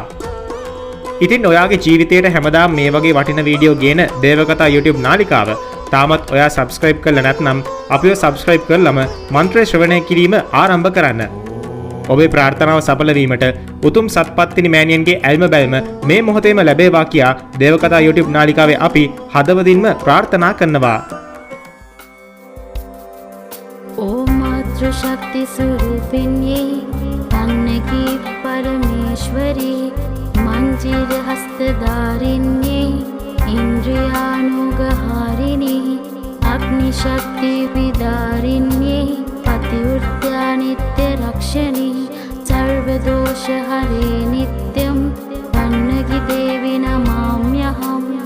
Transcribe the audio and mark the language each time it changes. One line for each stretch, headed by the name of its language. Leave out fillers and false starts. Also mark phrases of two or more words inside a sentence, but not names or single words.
Sinhala: ඉතින් ඔයාගේ ජීවිතේට හැමදාම මේ වගේ වටින වීඩියෝ ගේන දේවකතා YouTube නාලිකාව තාමත් ඔයා subscribe කරලා නැත්නම් අපිව subscribe කරලම මන්ත්‍රය ශ්‍රවණය කිරීම ආරම්භ කරන්න. ඔබේ ප්‍රාර්ථනාව සඵල වීමට උතුම් සත්පත්තිනි මෑණියන්ගේ ඇල්ම බැල්ම මේ මොහොතේම ලැබේවා කියා දේවකතා YouTube නාලිකාවේ අපි හදවතින්ම ප්‍රාර්ථනා කරනවා.
Sanskrit: ओम मातृ शक्ति स्वरूपिण्ये अन्नकी परमेश्वरी मंजिर हस्तधारिण्ये इंद्रियानुगहारिणी अग्नि शक्ति विदारिण्ये पतिव्रत्या नित्य रक्षणी सर्वदोष हरे नित्यं वन्नगी देवी नमाम्यहम्.